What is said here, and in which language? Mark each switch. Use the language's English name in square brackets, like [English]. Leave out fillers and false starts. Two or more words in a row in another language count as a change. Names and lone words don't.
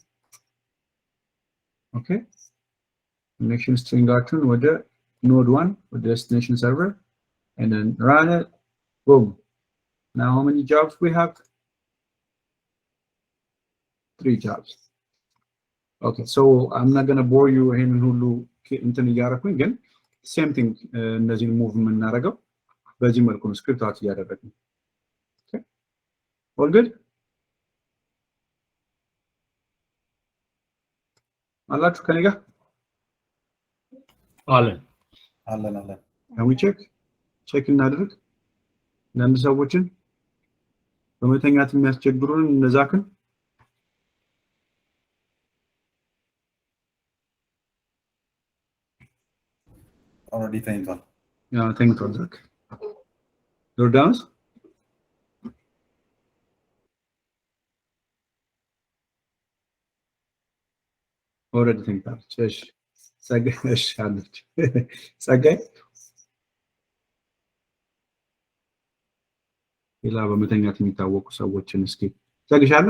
[English] Okay, connection string out with the node 1 with the destination server and then run it. Boom. Now how many jobs we have? 3 jobs. Okay, so I'm not going to bore you in [Amharic] ሁሉ እንትን እያደረኩኝ ግን [English] same thing [Amharic] እንደዚህ ሙቭ የምናደርገው በዚህ መልኩ ነው ስክሪፕት አውት እያደረግን። [English] Okay, all good? [Amharic] አላችሁ ከኔ ጋር አለን። [English] can we check [Amharic] እናድርግ። አንዳንድ ሰዎችን በመተኛት የሚያስቸግሩን እነዛክን already ተኝቷል። ተኝቷል። ዛክ ጆርዳንስ ኦልሬዲ ተኝታለች። እሺ ጸጋይ እሺ አለች። ጸጋይ ሌላ በመተኛት የሚታወቁ ሰዎችን እስኪ ጸግሻለ